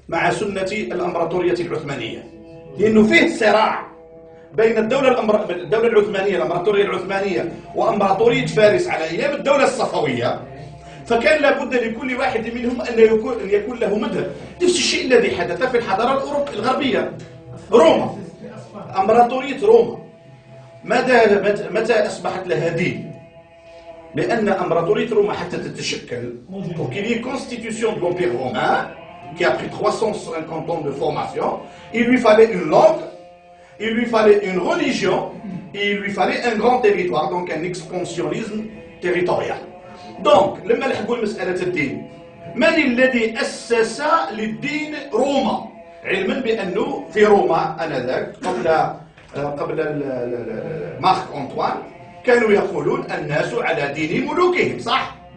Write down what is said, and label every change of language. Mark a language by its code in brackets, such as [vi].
[ar] سنة الأمبراطورية العثمانية، لأنه فيه صراع بين الدولة العثمانية، الأمبراطورية العثمانية، وأمبراطورية فارس على أيام الدولة الصفوية. فكان لابد لكل واحد منهم أن يكون له مذهب. نفس الشيء الذي حدث في الحضارة الغربية. روما، أمبراطورية روما متى أصبحت لها دين؟ لأن أمبراطورية روما حتى تتشكل [fr] pour qu'il y ait constitution de l'Empire romain qui a pris 350 ans de formation, il lui fallait une langue, il lui fallait une religion, et il lui fallait un grand territoire, donc un expansionnisme territorial. [ar] Donc لما نحكوا مسألة الدين، من الذي أسس للدين روما؟ علما بأنه في روما آنذاك قبل مارك أنطوان كانوا يقولون الناس على دين ملوكهم، صح؟